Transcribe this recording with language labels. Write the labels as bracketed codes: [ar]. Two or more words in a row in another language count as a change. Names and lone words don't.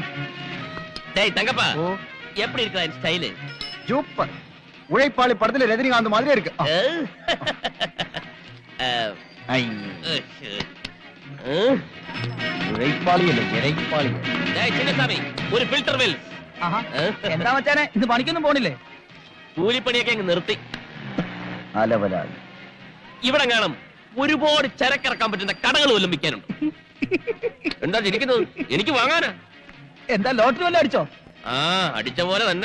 [ta] டேய் தங்கப்பா, எப்படி இருக்கா இந்த ஸ்டைல்? சூப்பர். உழைப்பாளி படத்துல ரஜினிகாந்த் மாதிரியே இருக்கு. உழைப்பாளி இல்ல, இறைப்பாளி. டேய் சின்னசாமி, ஒரு ஃபில்டர் வெல். [ml] എന്താ മച്ചാനെ ഇന്ന് പണിക്കൊന്നും പോണില്ലേ? കൂലിപ്പണിയൊക്കെ അങ്ങ് നിർത്തി. അലവലാതി. ഇവിടെ കാണും ഒരുപാട് ചരക്കിറക്കാൻ പറ്റുന്ന കടകൾ വല്ലതും വിൽക്കാനുണ്ട്. എന്താ ചിരിക്കുന്നത്? എനിക്ക് വാങ്ങാനാ. എന്താ ലോട്ടറി വല്ലതും അടിച്ചോ? ആ, അടിച്ച പോലെ തന്നെ.